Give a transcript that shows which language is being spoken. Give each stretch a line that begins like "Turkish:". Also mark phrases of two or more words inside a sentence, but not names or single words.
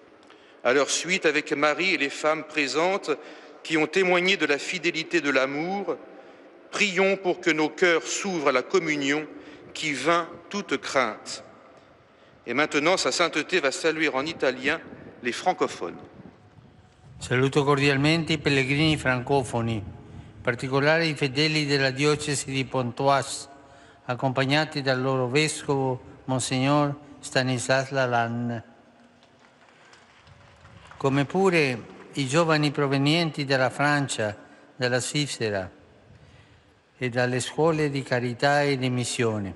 French: À leur suite, avec Marie et les femmes présentes, qui ont témoigné de la fidélité de l'amour, prions pour que nos cœurs s'ouvrent à la communion qui vainc toute crainte. Et maintenant, sa sainteté va saluer en italien les francophones.
Italian: Saluto cordialmente i pellegrini francofoni, in particolare i fedeli della diocesi di Pontoise, accompagnati dal loro vescovo, Monsignor Stanislas Lalanne, come pure i giovani provenienti dalla Francia, dalla Svizzera e dalle scuole di carità e di missione.